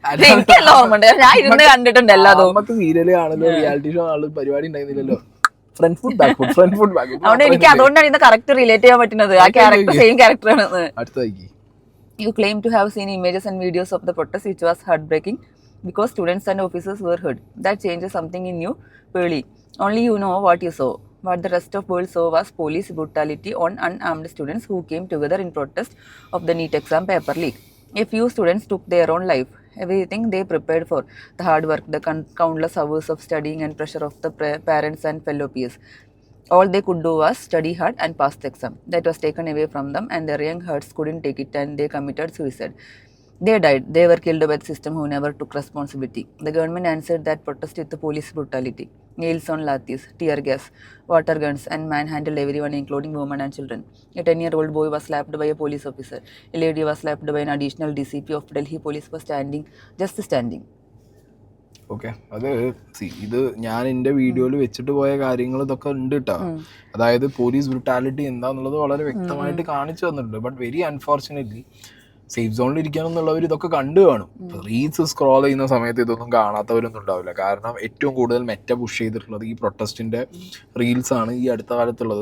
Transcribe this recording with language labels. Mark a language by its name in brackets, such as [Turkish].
[Malayalam] എനിക്കെല്ലാം ഓർമ്മ ഉണ്ട്, ഞാൻ ഇരുന്ന് കണ്ടിട്ടുണ്ട് എല്ലാതും. നമുക്ക് സീരിയല് കാണല്ലോ, റിയാലിറ്റി ഷോ ആള് പരിപാടി ഉണ്ടായിരുന്നില്ലല്ലോ. ഫ്രണ്ട് ഫുഡ് ബാക്ക് അതുകൊണ്ട് എനിക്ക് അതുകൊണ്ടാണ് ഇത് കറക്റ്റ് റിലേറ്റ് ചെയ്യാൻ പറ്റുന്നത്. ആ ക്യാരക്ടർ സെയിം ക്യാരക്ടർ ആണ്. അടുത്തേക്ക്. [English] You claim to have seen images and videos of the protest, which was heartbreaking because students and officers were hurt. That changes something in you, Pearly. Only you know what you saw. What the rest of the world saw was police brutality on unarmed students who came together in protest of the NEET exam paper leak. A few students took their own life. Everything they prepared for, the hard work, the countless hours of studying and pressure of the parents and fellow peers. All they could do was study hard and pass the exam. That was taken away from them, and their young hearts couldn't take it, and they committed suicide. They died. They were killed by the system who never took responsibility. The government answered that protest with the police brutality. Nails on lathis, tear gas, water guns, and manhandled everyone, including women and children. A 10-year-old boy was slapped by a police officer. A lady was slapped by an additional DCP of Delhi police for just standing. [Malayalam] Okay, അത് ഇത് ഞാൻ എൻ്റെ വീഡിയോയിൽ വെച്ചിട്ട് പോയ കാര്യങ്ങൾ ഇതൊക്കെ ഉണ്ട് കേട്ടോ. അതായത് പോലീസ് ബ്രുട്ടാലിറ്റി എന്താന്നുള്ളത് വളരെ വ്യക്തമായിട്ട് കാണിച്ചു തന്നിട്ടുണ്ട്. [English] but very unfortunately [Malayalam] സേഫ് സോണിൽ ഇരിക്കണം എന്നുള്ളവർ ഇതൊക്കെ കണ്ടു കാണും. റീൽസ് സ്ക്രോൾ ചെയ്യുന്ന സമയത്ത് ഇതൊന്നും കാണാത്തവരൊന്നും ഉണ്ടാവില്ല. കാരണം ഏറ്റവും കൂടുതൽ മെറ്റ പുഷ് ചെയ്തിട്ടുള്ളത് ഈ പ്രൊട്ടസ്റ്റിന്റെ റീൽസ് ആണ് ഈ അടുത്ത കാലത്തുള്ളത്.